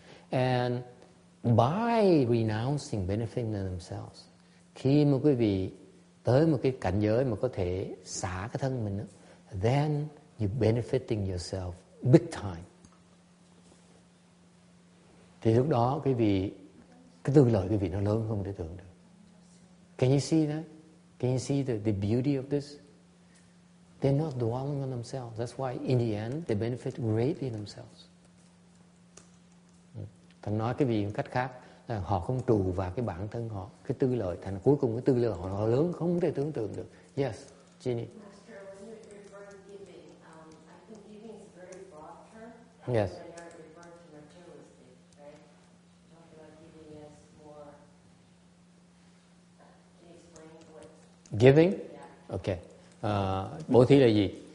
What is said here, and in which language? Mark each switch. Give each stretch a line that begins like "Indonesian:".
English: And by renouncing benefiting themselves,
Vietnamese: khi mà quý vị tới một cái cảnh giới mà có thể xả cái thân mình,
English: then you're benefiting yourself big time.
Vietnamese: Thì lúc đó quý vị, cái tư lợi quý vị nó lớn không thể tưởng được.
English: Can you see that? Can you see the beauty of this? They're not dwelling on themselves. That's why in the end they benefit greatly themselves.
Vietnamese: Thành nói cái gì một cách khác là họ không trụ vào cái bản thân họ, cái tư lợi, thành cuối cùng cái tư lợi họ lớn không thể tưởng tượng được.
English: Yes, Ginny. Master, when you refer to giving, I think giving is a very broad term. Yes. When you're referring to materialistic, right? Talk about giving as more. Can you explain what? Giving? Yeah.
Vietnamese: Okay. Bố thí là gì?